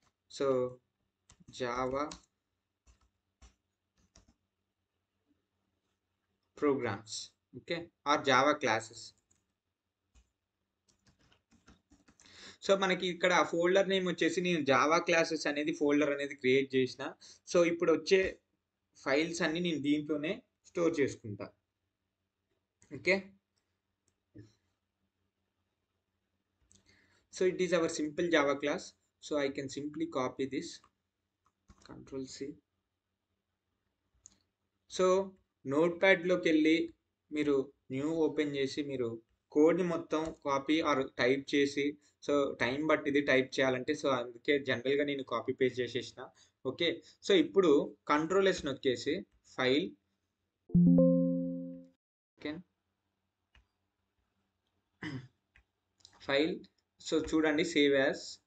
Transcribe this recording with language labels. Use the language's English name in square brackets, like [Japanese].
[English] So Java programs, okay, or Java classes. [Telugu] So మనకి ఇక్కడ folder name వచ్చేసి నేను జావా క్లాసెస్ అనేది ఫోల్డర్ అనేది క్రియేట్ చేసిన. సో ఇప్పుడు వచ్చే ఫైల్స్ అన్ని నేను దీంట్లోనే స్టోర్ చేసుకుంటా. [English] Okay, so it is our simple Java class. So I can simply copy this, Control C. [Telugu] So notepad లోకి వెళ్ళి మీరు న్యూ ఓపెన్ చేసి మీరు కోడ్ని మొత్తం కాపీ ఆర్ టైప్ చేసి, సో టైం బట్టిది టైప్ చేయాలంటే, సో అందుకే జనరల్గా నేను కాపీ పేస్ట్ చేసేసిన. ఓకే, సో ఇప్పుడు control yes నొక్కేసి file, okay, file, so చూడండి సేవ్ యాజ్.